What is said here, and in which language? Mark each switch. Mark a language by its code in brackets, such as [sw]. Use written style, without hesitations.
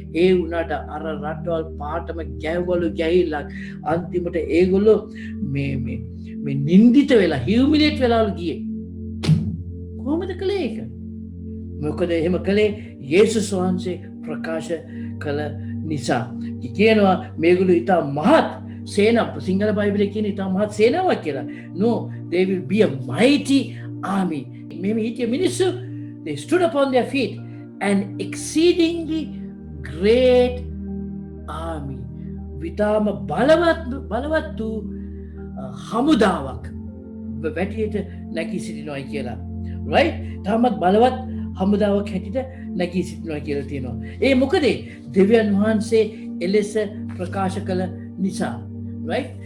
[si] ඒ වුණාට අර රටවල් පාටම ගැවවලු ගැහිල්ලක් අන්තිමට ඒගොල්ලෝ මේ නින්දිත වෙලා හියුමිලේට් වෙලාලු ගියේ. කොහොමද කළේ ඒක? මොකද එහෙම කළේ යේසුස් වහන්සේ ප්‍රකාශ කළ නිසා. කියනවා මේගොල්ලෝ ඉතා මහත් සේනාව, සිංහල බයිබලයේ කියන ඉතා මහත් සේනාවක් කියලා. [en] No, they will be a mighty army. [si] මේ හිටිය මිනිස්සු, [en] they stood upon their feet, an exceedingly great army. [si] විතාම බලවත් වූ හමුදාවක් වැටියට නැගී සිටිනවා කියලා. right? තාමත් බලවත් හමුදාවක් හැටියට නැගී සිටිනවා කියලා තියෙනවා. ඒ මොකද දෙවියන් වහන්සේ එලෙස ප්‍රකාශ කළ නිසා. right?